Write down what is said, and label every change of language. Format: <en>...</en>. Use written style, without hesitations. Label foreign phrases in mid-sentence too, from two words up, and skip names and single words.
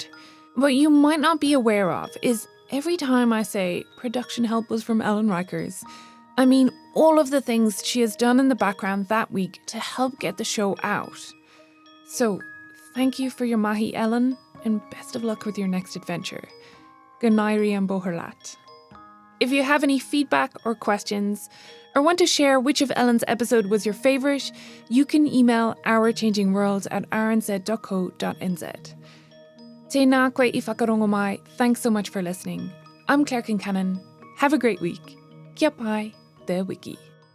<en>What you might not be aware of is every time I say production help was from Ellen Rikers, I mean all of the things she has done in the background that week to help get the show out. So, thank you for your mahi, Ellen, and best of luck with your next adventure. Ganairi and Boherlat. If you have any feedback or questions, or want to share which of Ellen's episode was your favourite, you can email ourchangingworld@rnz.co.nz.</en> <mi>Tēnā koe I whakarongo mai.</mi> <en>Thanks so much for listening. I'm Claire Kincannon. Have a great week.</en> <mi>Kia pai, te wiki.</mi>